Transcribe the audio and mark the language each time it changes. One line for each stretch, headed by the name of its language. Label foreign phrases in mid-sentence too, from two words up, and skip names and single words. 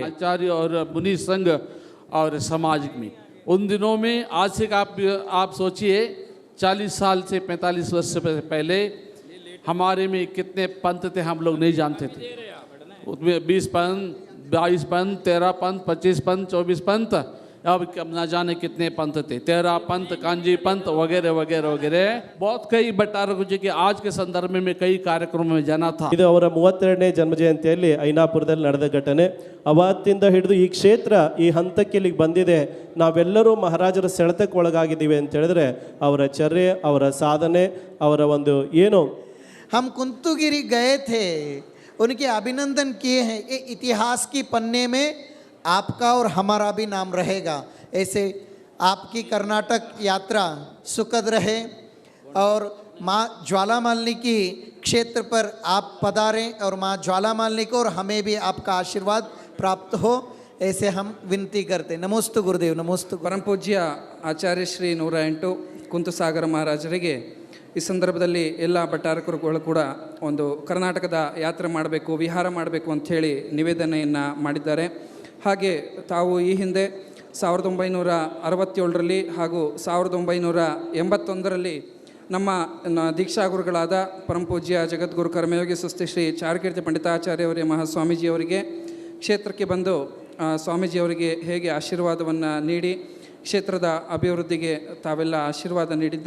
Hindi: आचार्य और मुनि संघ और समाज में उन दिनों में आज से आप सोचिए 40 साल से 45 वर्ष से पहले हमारे में कितने पंथ थे हम लोग नहीं जानते थे। उसमें 20 पंथ, 22 पंथ, 13 पंथ, 25 पंथ, 24 पंथ, अब ना जाने कितने पंथ थे, 13 पंथ, कांजी पंथ वगैरह वगैरह वगैरह बहुत कई भट्टारक जी के आज के संदर्भ में कई कार्यक्रमों में जाना था।
Kannada: ಇದು ಅವರ 32ನೇ ಜನ್ಮ ಜಯಂತಿಯಲ್ಲಿ ಐನಾಪುರದಲ್ಲಿ ನಡೆದ ಘಟನೆ. ಅವತ್ತಿಂದ ಹಿಡಿದು ಈ ಕ್ಷೇತ್ರ ಈ ಹಂತಕ್ಕೆ ಇಲ್ಲಿಗೆ ಬಂದಿದೆ. ನಾವೆಲ್ಲರೂ ಮಹಾರಾಜರ ಸೆಳೆತಕ್ಕೆ ಒಳಗಾಗಿದ್ದೀವಿ ಅಂತ ಹೇಳಿದ್ರೆ ಅವರ ಚರ್ಯೆ, ಅವರ ಸಾಧನೆ, ಅವರ ಒಂದು ಏನು.
Hindi: हम कुंथुगिरी गए थे, उनके अभिनंदन किए हैं। ये इतिहास की पन्ने में आपका और हमारा भी नाम रहेगा। ऐसे आपकी कर्नाटक यात्रा सुखद रहे और माँ ज्वालामालिनी की क्षेत्र पर आप पधारें और माँ ज्वालामालिनी को और हमें भी आपका आशीर्वाद प्राप्त हो, ऐसे हम विनती करते। नमोस्तु गुरुदेव, नमोस्तु। परम पूज्य आचार्य श्री 108
Kannada: ಕುಂತು ಸಾಗರ ಮಹಾರಾಜರಿಗೆ ಈ ಸಂದರ್ಭದಲ್ಲಿ ಎಲ್ಲ ಭಟ್ಟಾರಕರುಗಳು ಕೂಡ ಒಂದು ಕರ್ನಾಟಕದ ಯಾತ್ರೆ ಮಾಡಬೇಕು, ವಿಹಾರ ಮಾಡಬೇಕು ಅಂಥೇಳಿ ನಿವೇದನೆಯನ್ನು ಮಾಡಿದ್ದಾರೆ. ಹಾಗೆ ತಾವು ಈ ಹಿಂದೆ 1967ರಲ್ಲಿ ಹಾಗೂ 1981ರಲ್ಲಿ ನಮ್ಮ ದೀಕ್ಷಾಗುರುಗಳಾದ ಪರಮಪೂಜ್ಯ ಜಗದ್ಗುರು ಕರ್ಮಯೋಗಿ ಸುಸ್ತಿ ಶ್ರೀ ಚಾರುಕೀರ್ತಿ ಪಂಡಿತಾಚಾರ್ಯವರೇ ಮಹಾಸ್ವಾಮೀಜಿಯವರಿಗೆ ಕ್ಷೇತ್ರಕ್ಕೆ ಬಂದು ಸ್ವಾಮೀಜಿಯವರಿಗೆ ಹೇಗೆ ಆಶೀರ್ವಾದವನ್ನು ನೀಡಿ ಕ್ಷೇತ್ರದ ಅಭಿವೃದ್ಧಿಗೆ ತಾವೆಲ್ಲ ಆಶೀರ್ವಾದ ನೀಡಿದ್ರಿ.